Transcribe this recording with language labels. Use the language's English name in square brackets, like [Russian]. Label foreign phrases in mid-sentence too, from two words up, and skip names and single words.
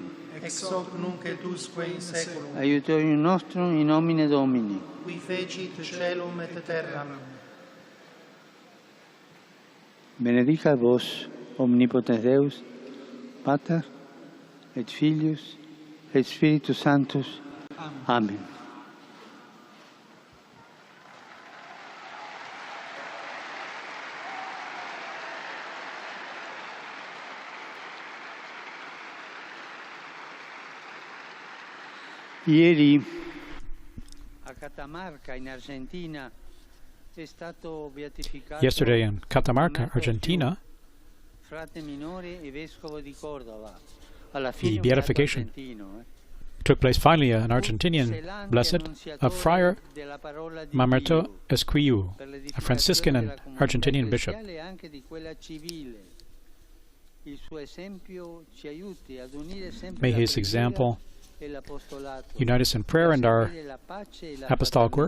[Latin] Ex hoc nunc et usque in saeculum. Aiutorium nostrum in nomine Domini. Qui fecit caelum et terram. Benedicat vos, omnipotens Deus, Pater, et Filius, et Spiritus Sanctus. Amen. [Italian] Ieri a Catamarca in Argentina è stato beatificato [English] Yesterday in Catamarca, Argentina, [Italian] frate minore e vescovo di Cordova. [English] the beatification took place finally, an Argentinian blessed, of Friar Mamerto Esquiu, a Franciscan and Argentinian bishop. May his example unite us in prayer and our apostolic work.